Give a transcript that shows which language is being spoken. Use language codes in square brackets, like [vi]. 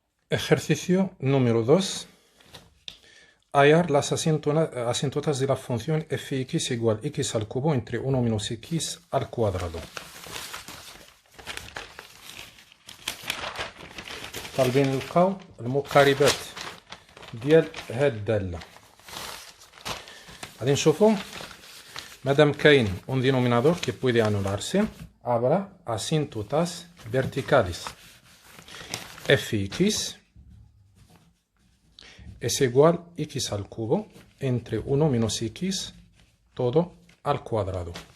[es] Ejercicio número 2. Hallar las asíntotas de la función fx igual x al cubo entre 1 menos x al cuadrado. [ar] طالبين نلقاو المقاربات ديال هاد الدالة. غادي نشوفو مادام كاين [es] un denominador que puede anularse, habrá asíntotas verticales. Fx es igual x al cubo entre 1 menos x todo al cuadrado.